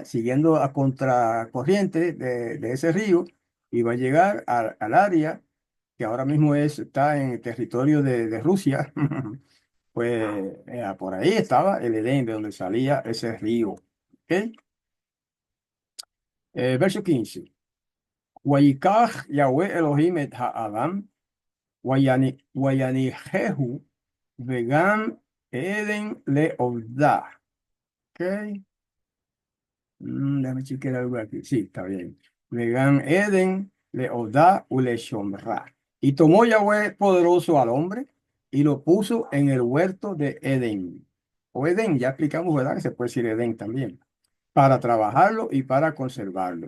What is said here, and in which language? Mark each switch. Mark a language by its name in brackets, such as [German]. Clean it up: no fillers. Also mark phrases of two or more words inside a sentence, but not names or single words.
[Spanish] Siguiendo a contracorriente de ese río y va a llegar al área que ahora mismo está en el territorio de Rusia. Pues por ahí estaba el Edén, de donde salía ese río. ¿Ok? Verso 15. [Hebrew] ויקח יהוה אלהים את האדם וינחהו בגן עדן לעבדה. [Spanish] ¿Ok? Déjame chequear algo aquí. Sí, está bien. [Hebrew] בגן עדן לעבדה ולשמרה. [Spanish] Y tomó Yahweh poderoso al hombre y lo puso en el huerto de Edén. O Edén, ya explicamos, ¿verdad? Que se puede decir Edén también, para trabajarlo y para conservarlo.